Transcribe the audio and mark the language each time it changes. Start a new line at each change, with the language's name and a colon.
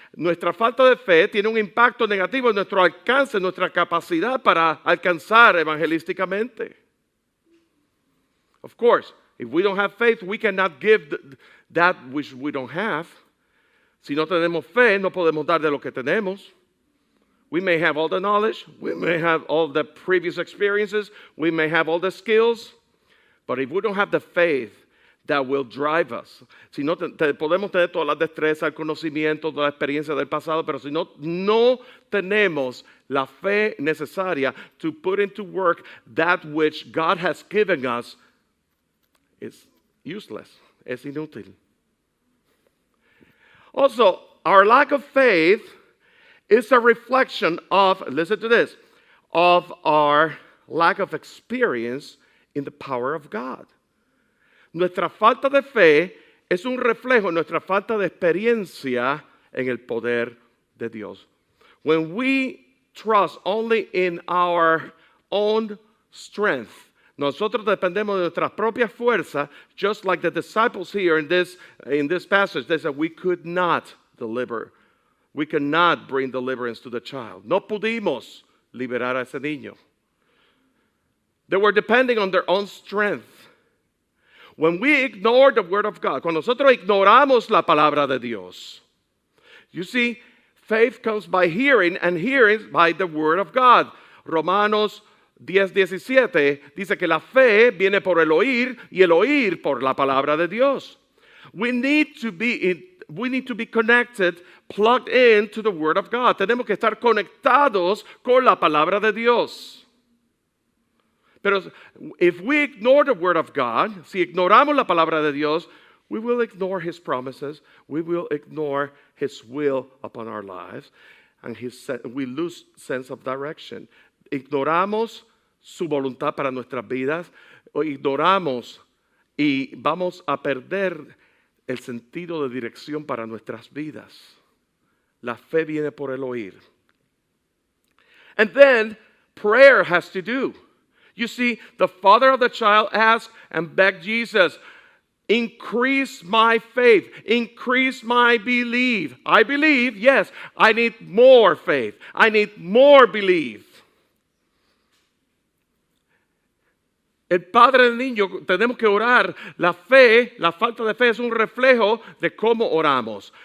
Spanish: Nuestra falta de fe tiene un impacto negativo en nuestro alcance, en nuestra capacidad para alcanzar evangelísticamente.
English: Of course, if we don't have faith, we cannot give that which we don't have.
Spanish: Si no tenemos fe, no podemos dar de lo que tenemos.
English: We may have all the knowledge, we may have all the previous experiences, we may have all the skills, but if we don't have the faith that will drive us,
Spanish: si no podemos tener todas las destrezas, el conocimiento, toda la experiencia del pasado, pero si no tenemos la fe necesaria
English: to put into work that which God has given us, it's useless,
Spanish: es inútil.
English: Also, our lack of faith is a reflection of, listen to this, of our lack of experience in the power of God.
Spanish: Nuestra falta de fe es un reflejo de nuestra falta de experiencia en el poder de Dios.
English: When we trust only in our own strength,
Spanish: nosotros dependemos de nuestras propias fuerzas,
English: just like the disciples here in this passage, they said we could not deliver. We cannot bring deliverance to the child.
Spanish: No pudimos liberar a ese niño.
English: They were depending on their own strength. When we ignore the word of God,
Spanish: cuando nosotros ignoramos la palabra de Dios,
English: you see, faith comes by hearing, and hearing by the word of God.
Spanish: Romanos 10:17 dice que la fe viene por el oír y el oír por la palabra de Dios.
English: We need to be connected, plugged in to the word of God.
Spanish: Tenemos que estar conectados con la palabra de Dios. Pero
English: if we ignore the word of God,
Spanish: si ignoramos la palabra de Dios,
English: we will ignore his promises, we will ignore his will upon our lives, and we lose sense of direction.
Spanish: Ignoramos su voluntad para nuestras vidas, o ignoramos y vamos a perder el sentido de dirección para nuestras vidas. La fe viene por el oír.
English: And then prayer has to do. You see, the father of the child asked and begged Jesus, increase my faith, increase my belief. I believe, yes, I need more faith. I need more belief.
Spanish: El padre del niño, tenemos que orar. La fe, la falta de fe es un reflejo de cómo oramos.